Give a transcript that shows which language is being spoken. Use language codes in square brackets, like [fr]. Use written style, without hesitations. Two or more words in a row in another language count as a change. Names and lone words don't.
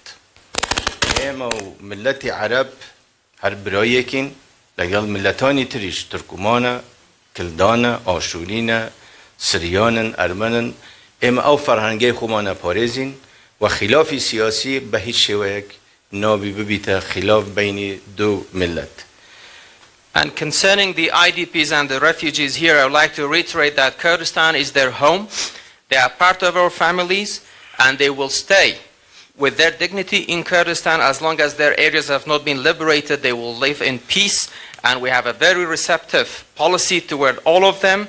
[ckb] ئێمە و ملەتی عەرەب هەر برایەکین لەگەڵ ملەتانی تریش، تورکمانە، کلدانە، ئاشورینە، سریانن، ئەرمەنن. ئێمە ئەو فەرهەنگەی خۆمانە پارێزین و خلافی سیاسی بە هیچ شێوەیەک نابی ببیتە خلاف بینی دوو ملت. [en] And concerning the IDPs and the refugees here, I would like to reiterate that Kurdistan is their home. They are part of our families, and they will stay with their dignity in Kurdistan as long as their areas have not been liberated. They will live in peace, and we have a very receptive policy toward all of them.